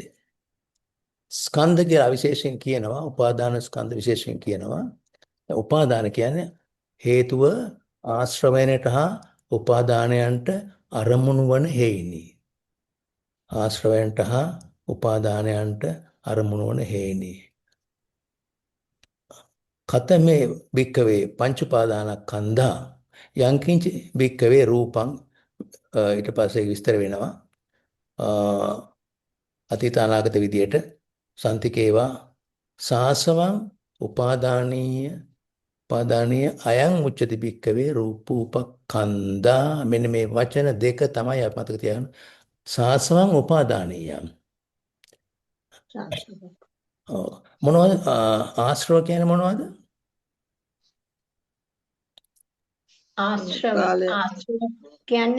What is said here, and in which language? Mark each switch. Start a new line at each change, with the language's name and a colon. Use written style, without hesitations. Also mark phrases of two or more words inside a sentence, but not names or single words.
Sinhala: ස්කන්ධ කියලා විශේෂයෙන් කියනවා, උපාදාන ස්කන්ධ විශේෂයෙන් කියනවා. උපාදාන කියන්නේ හේතුව ආශ්‍රවයනට හා උපාදානයන්ට අරමුණු වන හේිනි. ආශ්‍රවයන්ට හා උපාදානයන්ට අරමුණු වන හේිනි.
Pali: කතමේ භික්කවේ පංච උපාදානස්කන්ධා යංකින්ච භික්කවේ රූපං
Sinhala: ඊට පස්සේ විස්තර වෙනවා.
Pali: අතීත අනාගත විදියට සන්තිකේවා සාසවං උපාදානීය අයං උච්චති භික්කවේ රූපූපකන්ධා.
Sinhala: මෙන්න මේ වචන දෙක තමයි අපි මතක තියාගන්න.
Pali: සාසවං උපාදානීයම්.
Sinhala: මොනවද ආශ්‍රව කියන්නේ මොනවද? ආශ්‍රව කාලය ආශ්‍රව කියන්නේ